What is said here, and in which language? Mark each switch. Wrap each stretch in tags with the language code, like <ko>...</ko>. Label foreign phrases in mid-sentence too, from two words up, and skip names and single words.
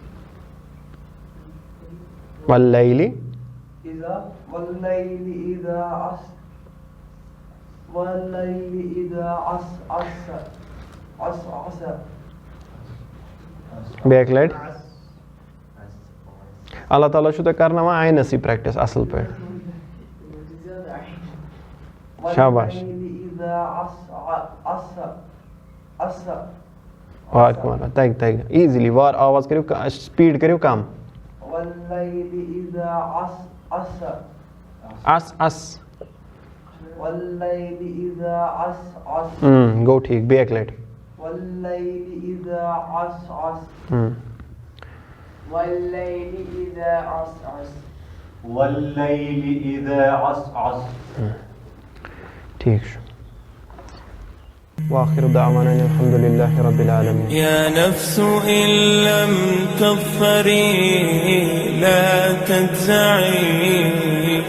<ar>والليل والليل إذا عسعس</ar> <en>back light</en> <ks>اللہ تعالیٰ چھُ تۄہہِ کرناوان آینَسٕے پرٛٮ۪کٹِس اَصٕل پٲٹھۍ شاباش وارٕ کُمار تَگہِ تَگہِ ایٖزِلی وارٕ آواز کٔرِو سپیٖڈ کٔرِو کم اَس اَس گوٚو ٹھیٖک</ks> <en>back light</en> <ar>والليل إذا عسعس والليل إذا عسعس</ar> <ks>ٹھیٖک چھُ</ks> <ar>وآخر دعوانا الحمد لله رب العالمين يا نفس إن لم تظفري لا تجزعي</ar>